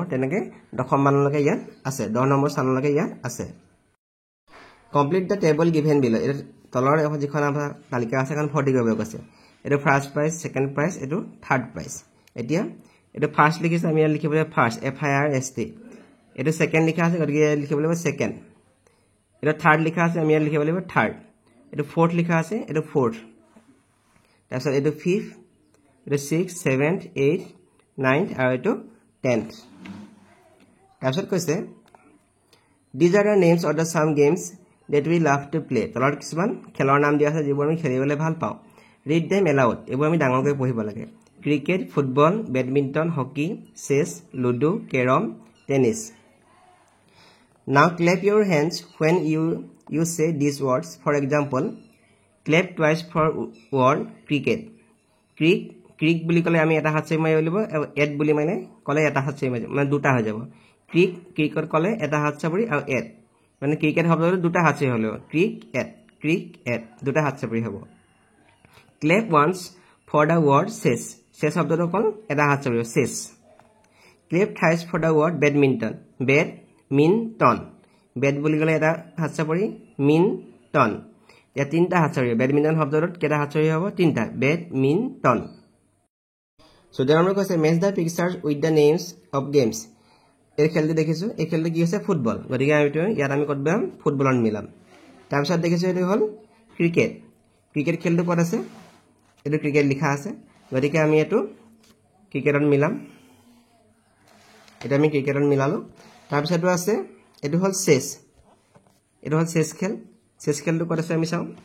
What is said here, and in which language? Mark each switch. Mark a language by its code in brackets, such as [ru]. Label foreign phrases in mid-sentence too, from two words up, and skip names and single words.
[as] তেনেকে দশম মানলৈকে ইয়াত আছে 10 নম্বৰ স্থানলৈকে ইয়াত আছে [en] complete the table given below [as] এটা তলৰ যিখন আমাৰ তালিকা আছে কাৰণ 40 কৰিব কৈছে এটো [en] first prize second prize [as] এটো [en] third prize [as] এতিয়া এটো ফাৰ্ষ্ট লিখিছে আমি ইয়াত লিখিব লাগিব ফাৰ্ষ্ট এফ আই আৰ এছ টি এটো সেকেন্ড লিখা আছে গতিকে লিখিব লাগিব সেকেন্ড এটো থাৰ্ড লিখা আছে আমি ইয়াত লিখিব লাগিব থাৰ্ড এটো ফোৰ্থ লিখা আছে এটো ফোৰ্থ তাৰপিছত এটো ফিফথ এটো 6 7 8 9 আৰু এটো 10th তাৰপিছত কৈছে [en] these are the names of the some games that we love to play [as] তলত কিছুমান খেলৰ নাম দিয়া আছে যিবোৰ আমি খেলিবলৈ ভাল পাওঁ [en] read them aloud [as] এইবোৰ আমি ডাঙৰকৈ পঢ়িব [en] লাগে cricket football badminton hockey chess ludo carrom tennis now clap your hands when you say these words for example clap twice for word cricket [as] ক্ৰিক বুলি ক'লে আমি এটা হাত চাই মাৰিব লাগিব এট বুলি মানে ক'লে এটা হাত চাই মাৰিব মানে দুটা হৈ যাব ক্ৰিকত ক'লে এটা হাত চাপৰি আৰু এট মানে ক্ৰিকেট শব্দটো দুটা হাত চাই হলো ক্ৰিক এট দুটা হাত চাপৰি হ'ব [en] clap once for the word chess [as] শব্দটো ক'ল এটা হাত চাপৰি চেছ [en] clap thrice for the word badminton [as] বেড বুলি ক'লে এটা হাত চাপৰি মিনটন या তিনটা হাত চাপৰি বেডমিন্টন শব্দটোত কেটা হাত চাপৰি হ'ব তিনটা বেডমিন্টন সো দেৰ নম্বৰ কৈছে [en] match the pictures with the names of games [as] এই খেলটো দেখিছো এই খেলটো কি হৈছে ফুটবল গতিকে আমি ইয়াত আমি কত বাম ফুটবলত মিলাম তাৰ পিছত দেখিছো এটো হ'ল ক্ৰিকেট খেলটো ক'ত আছে এটো ক্ৰিকেট লিখা আছে গতিকে আমি এটো ক্ৰিকেটত মিলাম এটা আমি ক্ৰিকেটত মিলালো তাৰ পিছতটো আছে এটো হ'ল চেছ খেলটো ক'ত আছে আমি চাও